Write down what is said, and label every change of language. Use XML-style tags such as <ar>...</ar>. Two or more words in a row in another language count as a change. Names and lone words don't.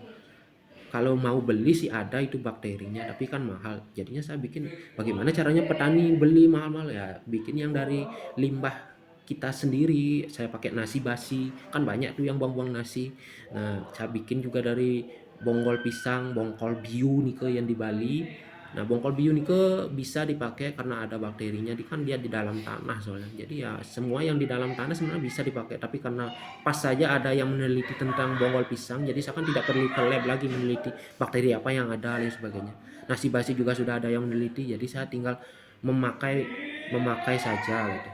<id>Kalau mau beli sih ada itu bakterinya, tapi kan mahal. Jadinya saya bikin bagaimana caranya petani beli mahal-mahal, ya bikin yang dari limbah kita sendiri. Saya pakai nasi basi, kan banyak tuh yang buang-buang nasi. Nah saya bikin juga dari bonggol pisang,</id> <ban>bongkol biu nike</ban> <id>yang di Bali. Nah</id> <ban>bongkol biu nike</ban> <id>bisa dipakai karena ada bakterinya, kan dia di dalam tanah soalnya. Jadi ya semua yang di dalam tanah sebenarnya bisa dipakai, tapi karena pas saja ada yang meneliti tentang bonggol pisang, jadi saya kan tidak perlu ke lab lagi meneliti bakteri apa yang ada dan sebagainya. Nasi basi juga sudah ada yang meneliti, jadi saya tinggal memakai saja gitu.</id>